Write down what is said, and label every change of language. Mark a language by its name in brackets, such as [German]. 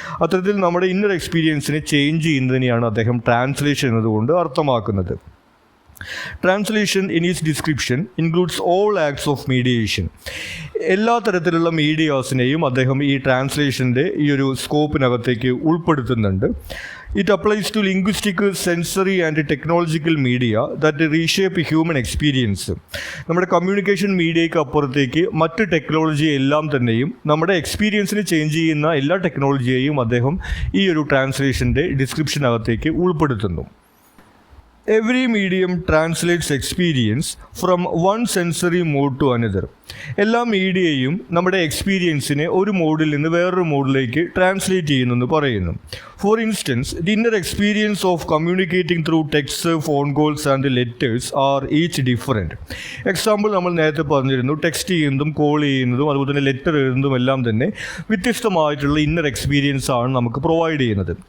[Malayalam] അത്തരത്തിൽ നമ്മുടെ inner എക്സ്പീരിയൻസിനെ change ചെയ്യുന്നതിനെയാണ് അദ്ദേഹം ട്രാൻസ്ലേഷൻ എന്നതുകൊണ്ട് അർത്ഥമാക്കുന്നത്. [English] Translation in is description includes all acts of mediation. [Malayalam] എല്ലാ തരത്തിലുള്ള മീഡിയാസിനെയും അദ്ദേഹം ഈ ട്രാൻസ്ലേഷൻ്റെ ഈ ഒരു സ്കോപ്പിനകത്തേക്ക് ഉൾപ്പെടുത്തുന്നുണ്ട്. [English] It applies to linguistic, sensory and technological media that reshape human experience. [Malayalam] നമ്മുടെ കമ്മ്യൂണിക്കേഷൻ മീഡിയയ്ക്ക് അപ്പുറത്തേക്ക് മറ്റ് ടെക്നോളജി എല്ലാം തന്നെയും നമ്മുടെ എക്സ്പീരിയൻസിന് ചേഞ്ച് ചെയ്യുന്ന എല്ലാ ടെക്നോളജിയെയും അദ്ദേഹം ഈ ഒരു ട്രാൻസ്ലേഷൻ്റെ ഡിസ്ക്രിപ്ഷനകത്തേക്ക് ഉൾപ്പെടുത്തുന്നു. [English] Every medium translates experience from one sensory mode to another. [Malayalam] എല്ലാ മീഡിയയും നമ്മുടെ എക്സ്പീരിയൻസിനെ ഒരു മോഡിൽ നിന്ന് വേറൊരു മോഡിലേക്ക് ട്രാൻസ്ലേറ്റ് ചെയ്യുന്നെന്ന് പറയുന്നു. [English] For instance, the inner experience of communicating through text, phone calls and letters are each different. [Malayalam] Example നമ്മൾ നേരത്തെ പറഞ്ഞിരുന്നു, ടെക്സ്റ്റ് ചെയ്യുന്നതും കോൾ ചെയ്യുന്നതും അതുപോലെ തന്നെ ലെറ്റർ എഴുതുന്നതും എല്ലാം തന്നെ വ്യത്യസ്തമായിട്ടുള്ള ഇന്നർ എക്സ്പീരിയൻസ് ആണ് നമുക്ക് പ്രൊവൈഡ് ചെയ്യുന്നത്.